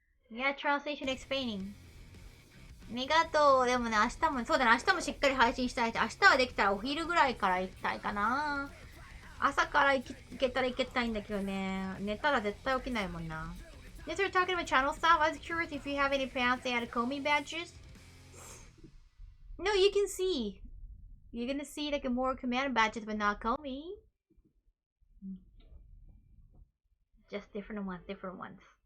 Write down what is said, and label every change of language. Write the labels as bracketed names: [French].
[English] Yeah, translation explaining. [Japanese] ありがとう。でもね、明日も、そうだね、明日もしっかり配信したいし、明日はできたらお昼ぐらいから行きたいかな。朝から行けたら行けたいんだけどね。寝たら絶対起きないもんな。 [English] Yes, we're talking about channel stuff. I was curious if you have any plans to add Komi badges. No, you can see. You're gonna see like more command badges, but not Komi. Just different ones, different ones.